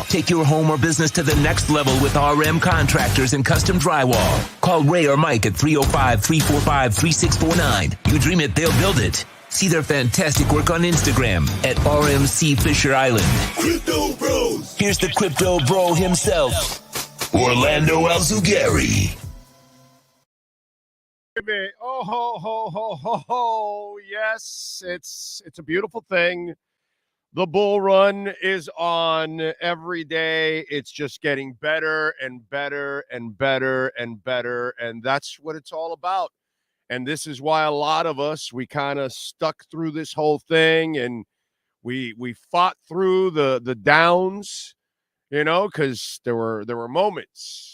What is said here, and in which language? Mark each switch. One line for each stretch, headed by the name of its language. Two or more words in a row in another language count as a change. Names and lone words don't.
English: Take your home or business to the next level with RM Contractors and Custom Drywall. Call Ray or Mike at 305-345-3649. You dream it, they'll build it. See their fantastic work on Instagram at RMC Fisher Island. Crypto Bros. Here's the Crypto Bro himself, Orlando Alzugari. Oh, ho, ho, ho, ho, ho. Yes, it's a beautiful thing. The bull run is on every day. It's just getting better and better and better and better. And that's what it's all about. And this is why a lot of us, we kind of stuck through this whole thing, and we fought through the downs, you know, because there were moments.